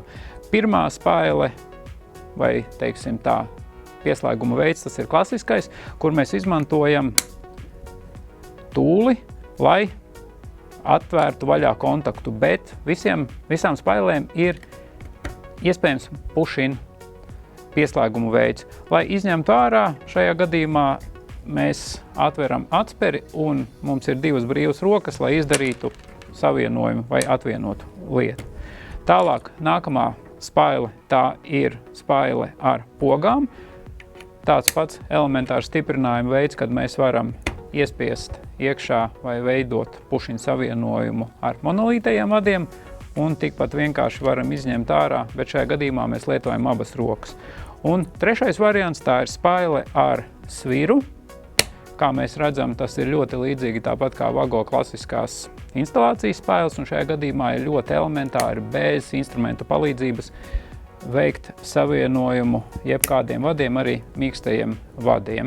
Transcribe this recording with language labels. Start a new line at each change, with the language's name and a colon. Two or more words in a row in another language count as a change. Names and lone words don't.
Latvian: Pirmā spaile, vai teiksim tā, pieslēguma veids, tas ir klasiskais, kur mēs izmantojam tūli, lai atvērtu vaļā kontaktu, bet visām spailēm ir iespējams push-in pieslēguma veids. Lai izņemtu ārā, šajā gadījumā mēs atveram atsperi un mums ir 2 brīvas rokas, lai izdarītu savienojumu vai atvienotu lietu. Tālāk, nākamā spaile, tā ir spaile ar pogām. Tāds pats elementārs stiprinājuma veids, kad mēs varam iespiest iekšā vai veidot push-in savienojumu ar monolītajiem vadiem un tikpat vienkārši varam izņemt ārā, bet šajā gadījumā mēs lietojam abas rokas. Un trešais variants, tā ir spaile ar sviru. Kā mēs redzam, tas ir ļoti līdzīgi tāpat kā Vago klasiskās instalācijas spailes, un šajā gadījumā ir ļoti elementāri bez instrumentu palīdzības veikt savienojumu jebkādiem vadiem, arī mīkstajiem vadiem.